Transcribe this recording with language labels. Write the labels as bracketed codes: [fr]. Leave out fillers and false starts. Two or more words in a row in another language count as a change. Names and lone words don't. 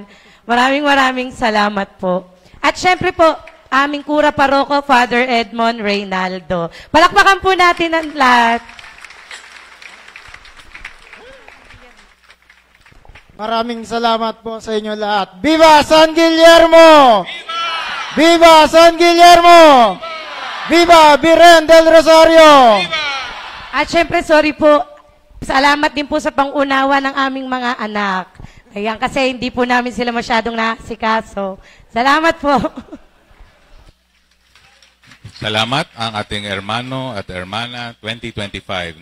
[tl] Maraming salamat po. At syempre po, aming Kura Paroko, Father Edmond Reynaldo. Palakpakan po natin ang lahat. Maraming salamat po sa inyo lahat. [es] Viva San Guillermo! Viva San Guillermo! Viva Virgen del Rosario! [tl] At syempre, sorry po, salamat din po sa pangunawa ng aming mga anak. Ayan, kasi hindi po namin sila masyadong nasikaso. Salamat po. Salamat ang ating hermano at hermana 2025.